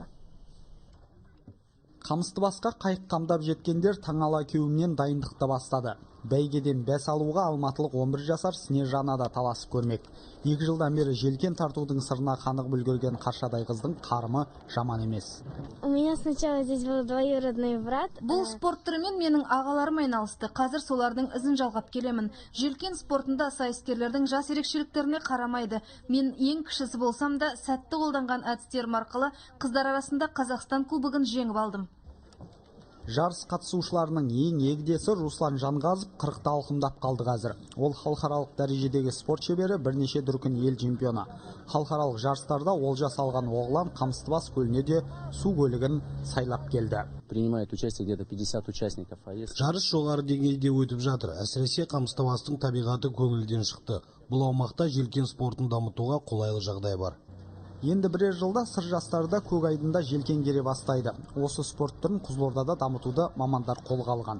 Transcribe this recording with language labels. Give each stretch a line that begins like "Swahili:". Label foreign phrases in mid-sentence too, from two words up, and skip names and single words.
Kazakh: Қамыстыбасқа қайық қамдап жеткендер таңала кеуімнен дайындықты бастады. Бәйгеден бәс алуға алматылық 11 жасар Снежана да таласып көрмек. 2 жылдан бері желкен тартудың сырына қанығып үлгерген қаршадай қыздың қарымы жаман емес.
Russian: У меня сначала здесь был двоюродный брат.
Kazakh: Бұл спорт түрімен менің ағаларым айналысты. Қазір солардың ізін жалғап келемін. Желкен спортында сайыскерлердің жас ерекшеліктеріне қарамайды. Мен ең кішісі болсам да, сәтті қолданған әдістерім арқылы қыздар арасында Қазақстан кубогын жеңіп алдым. Жарыс қатысушыларының ең егдесі Руслан Жанғазов 40-та алқымдап қалды қазір. Ол халықаралық дәрежедегі спорт шебері, бірнеше дүркін ел чемпионы. Халықаралық жарыстарда олжа салған оғлан Қамыстыбас көліне де су көлігін сайлап келді.
Russian: Принимает участие где-то 50 участников.
Kazakh: Жарыс жоғары деңгейде өтіп жатыр. Әсіресе Қамыстыбастың табиғаты көңілден шықты. Бұл аумақта желкен спортын дамытуға қолайлы жағдай бар. Енді бірер жылда сыр жастары да көк айдында желкен кере бастайды. Осы спорт түрін Қызылордада дамытуды мамандар қолға алған.